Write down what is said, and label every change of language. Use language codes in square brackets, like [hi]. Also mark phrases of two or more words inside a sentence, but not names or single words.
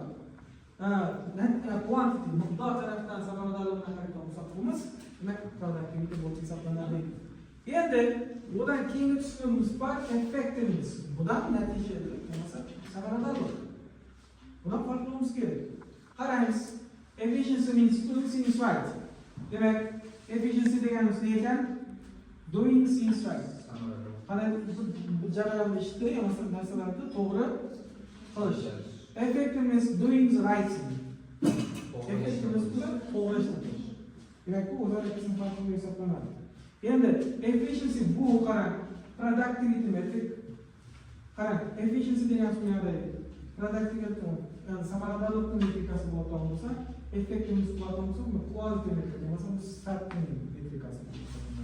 [uz] Quantity miqdor tarafdan samaradorlikqa qaraydigan bo'lsak, bumiz demak productivity bo'lib hisoblanadi. Endi bundan keyingi tushunimiz bor, effectiveness. Bundan natija bo'lmasa samaradorlik. Bundan farqlashimiz kerak. Qaraymiz. [en] Efficiency means doing things right. [uz] Demak, efficiency deganimiz nima ekan? [en] Doing things right. [uz] Qanday bu jarayonni ishda narsalarni to'g'ri qilish. [en] Effectiveness doing the right thing. [uz] Effectiveness bilan to'g'ri ishni qilish. Demak, bu o'zaro ikki farqli hisoblanadi. Endi efficiency bu qarang, productivity metrik. Qarang, efficiency deganimiz nima deydi? Productivity, ya'ni samaradorlik metrikasi bo'lgan bo'lsa, effectiveness bo'lgan bo'lsa, bu quality metrik, masalan, sifat metrikasi bo'ladi.